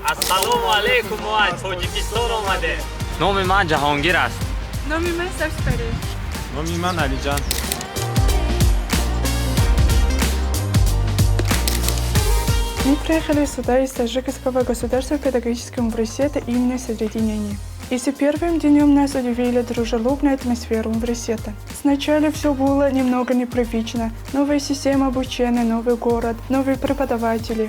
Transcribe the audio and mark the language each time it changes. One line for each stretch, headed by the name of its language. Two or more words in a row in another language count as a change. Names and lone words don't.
Tajik: Ассалому алейкум ва Тоҷикистон омаде. номи ман Ҷаҳонгир аст. Номи ман Савсипарӣ. Номи ман Алиҷан.
Russian: Мы приехали сюда из Таджикского государственного педагогического университета имени Садриддин. И с первым днем нас удивили дружелюбная атмосфера университета. Сначала все было немного непривычно. Новая система обучения, новый город, новые преподаватели.